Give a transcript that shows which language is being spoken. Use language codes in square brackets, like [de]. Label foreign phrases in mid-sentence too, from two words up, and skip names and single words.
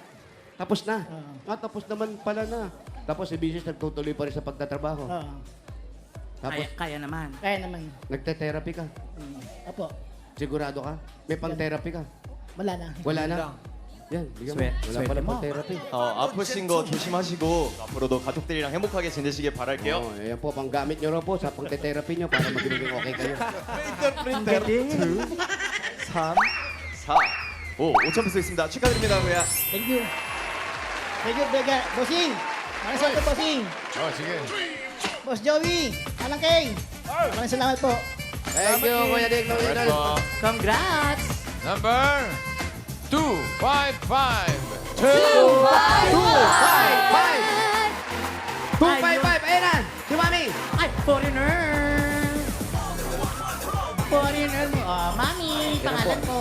[tl] Tapos na. Oo. Tapos naman pala na. Tapos si Mrs. nagtutuloy pa rin sa pagtatrabaho. Oo. Tapos, Kaya naman. Kaya naman. nagte-therapy ka. Apo. Sigurado ka? May pang-therapy ka? Wala na. Wala na. Yan, bigyan mo. Wala pala pang-therapy. [ko] 아프신 거 조심하시고 앞으로도 가족들이랑 행복하게 지내시길 바랄게요. [tl] Oh, ayan po, panggamit nyo raw po sa pang-therapy nyo para magiging okay kayo. Ang galing. 3, 4, 5, [ko] 5천 peso 있습니다. 축하드립니다, [tl] kuya. [en] Thank you. Thank you, Bega. [tl] Bossing! Maraming salamat, Bossing! Oh, sige. Boss Joey! Alang Kay! Maraming salamat po. [en] Thank you, Kuya Dick. [tl] Right po. Congrats. Number 255. 255! Ayan na! Si Mami! Ay, foreigner. Foreigner mo. Oh, Mami, pangalan po.